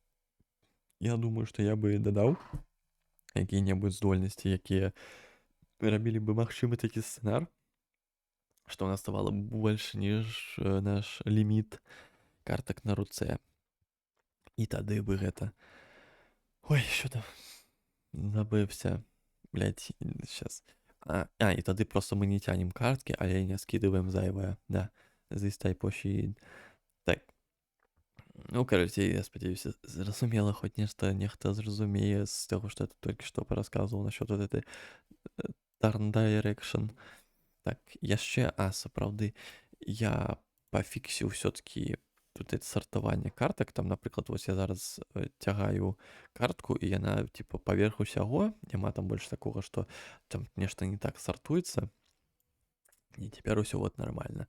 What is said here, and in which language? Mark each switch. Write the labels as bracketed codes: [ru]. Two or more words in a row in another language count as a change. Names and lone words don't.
[be] Я думаю, што я бы дадаў якія-небудзь здольнасці, якія рабілі бы магчымы такі сцэнар, што у нас ставала больш ніж наш ліміт картак на руцэ. І тады бы гэта... Ой, [uk] що там? [be] Забыўся. [ru] Блядь, сейчас. [be] І тады просто мы не цянем карткі, але не скидываем зайвае. Да, [en] this type of shit. [be] Так. [ru] Ну, короче, [be] я спадзяюся, зразумела, хоць нехта зразумее з таго, што я толькі што парасказваў [ru] насчёт вот этой [en] turn direction. [be] Так, яшчэ, сапраўды, я пафіксіў ўсё-ткі тут сартаванне картак, там, напрыклад, вось я зараз цягаю картку, і яна, типа, паверх усяго, няма там больш такога, што там нешта не так сартуецца, і цяпер усё вот нормально.